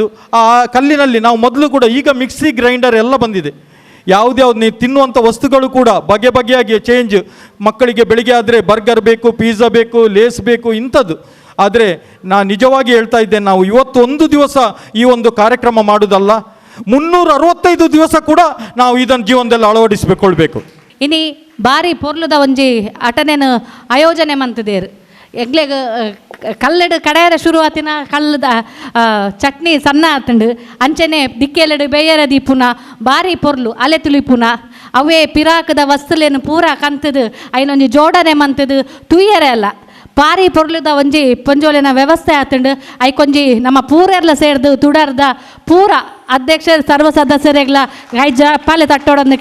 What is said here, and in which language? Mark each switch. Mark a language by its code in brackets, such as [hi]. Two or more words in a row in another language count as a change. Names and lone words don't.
[kn] ಆ ಕಲ್ಲಿನಲ್ಲಿ ನಾವು ಮೊದಲು ಕೂಡ, ಈಗ [en] mixie grinder [kn] ಎಲ್ಲ ಬಂದಿದೆ, ಯಾವುದ್ಯಾವ್ದು ನೀವು ತಿನ್ನುವಂಥ ವಸ್ತುಗಳು ಕೂಡ ಬಗೆ ಬಗೆಯಾಗಿ ಚೇಂಜ್. ಮಕ್ಕಳಿಗೆ ಬೆಳಿಗ್ಗೆ ಆದರೆ ಬರ್ಗರ್ ಬೇಕು, ಪಿಜ್ಜಾ ಬೇಕು, ಲೇಸ್ ಬೇಕು ಇಂಥದ್ದು. ಆದರೆ ನಾನು ನಿಜವಾಗಿ ಹೇಳ್ತಾ ಇದ್ದೇನೆ, ನಾವು ಇವತ್ತು ಒಂದು ದಿವಸ ಈ ಒಂದು ಕಾರ್ಯಕ್ರಮ ಮಾಡೋದಲ್ಲ, 365 ದಿವಸ ಕೂಡ ನಾವು ಇದನ್ನು ಜೀವನದಲ್ಲಿ ಅಳವಡಿಸಿಕೊಳ್ಬೇಕು. [tcy] ಇನಿ ಬಾರಿ ಪೊರ್ಲುದ ಒಂಜಿ ಅಟನೆನು ಆಯೋಜನೆ ಮಂತಿದೇರು. ಎಗ್ಲೆಗ್ ಕಲ್ಲಡು ಕಡೆಯರ ಶುರುವಾತಿನ ಕಲ್ಲದ ಚಟ್ನಿ ಸಣ್ಣ ಆತಂಡು ಅಂಚನೆ ದಿಕ್ಕೆಲಡು ಬೇಯರ ದೀಪುನ ಬಾರಿ ಪೊರ್ಲು ಅಲೆ ತುಳಿಪುನ ಅವೇ ಪಿರಾಕದ ವಸ್ತುಲೇನು ಪೂರ ಕಂತದು ಐನೊಂಜಿ ಜೋಡಣೆ ಮಂತದು ತುಯ್ಯರೆ ಅಲ್ಲ ಬಾರಿ ಪೊರ್ಲುದ ಒಂಜಿ ಪೊಂಜೋಲಿನ ವ್ಯವಸ್ಥೆ ಆತಂಡು ಐಕೊಂಜಿ ನಮ್ಮ ಪೂರೆರ್ಲ ಸೇರ್ದು ತುಡರ್ದ ಪೂರ ಅಧ್ಯಕ್ಷ ಸರ್ವ ಸದಸ್ಯರೆಗ್ಲ ಗೈಜ ಪಾಲೆ ತಟ್ಟೋಡಂದಕ್ಕೆ ನೊಂದುಲ್ಲೆ.